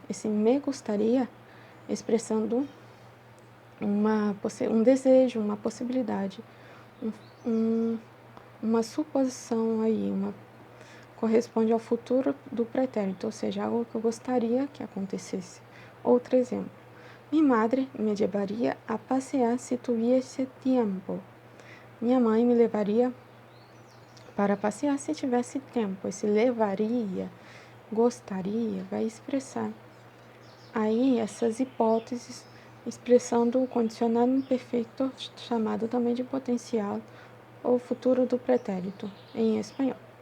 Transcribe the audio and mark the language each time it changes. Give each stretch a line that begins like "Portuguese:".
Portuguese: Esse me gostaria expressando um desejo, uma possibilidade, uma suposição aí, corresponde ao futuro do pretérito, ou seja, algo que eu gostaria que acontecesse.
Spanish: Outro exemplo, mi madre me llevaría a pasear si tuviese tiempo.
Portuguese: Minha mãe me levaria para passear se tivesse tempo. Esse levaria, gostaria, vai expressar aí essas hipóteses, expressando o condicional imperfeito, chamado também de potencial ou futuro do pretérito em espanhol.